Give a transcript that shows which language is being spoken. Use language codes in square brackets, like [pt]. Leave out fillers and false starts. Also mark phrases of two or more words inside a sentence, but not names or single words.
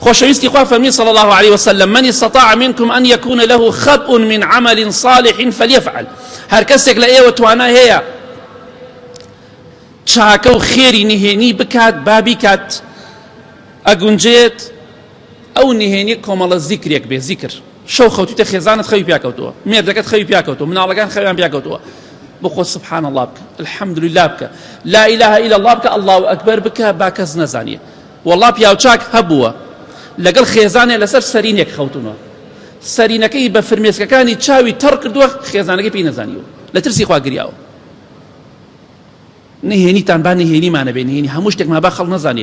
[ckb] خۆشەویستی خوا فەرمی [ar] صلى الله عليه وسلم من استطاع منكم أن يكون له خبء من عمل صالح فليفعل. [ckb] هەر کەسێک لە ئێوە توانای هەیە چاکە و خێری نهێنی بکات بابی کات، ئەگونجێت ئەو نهێنی کۆمەڵە زیکرێک بێ. زیکر شەو خەوتیتە خێزانت خەوی پیاکەوتەوە، مێردەکەت خەوی پیاکەوتەوە، مناڵەکان خەویان پیاکەوتەوە، بخۆ [ar] سبحان الله [ckb] بکە، [ar] الحمد لله [ckb] بکە، [ar] لا إله إلا الله [ckb] بکە، [ar] الله ئەکبەر [ckb] بکە، با کەس نەزانیە. والله پیاوچاک هەبووە لەگەڵ خێزانێ لەسەر سەرینێک خەوتنەوە، سەرینەکەی بە فرمێسکەکانی چاوی تەڕ کردووە، خێزانەکەی پێی نەزانیوە، لە ترسی خوا گریاوە. نهێنیتان با نهێنیمانە بێ، نهێنی هەموو شتێکمان با خەڵک نەزانێ.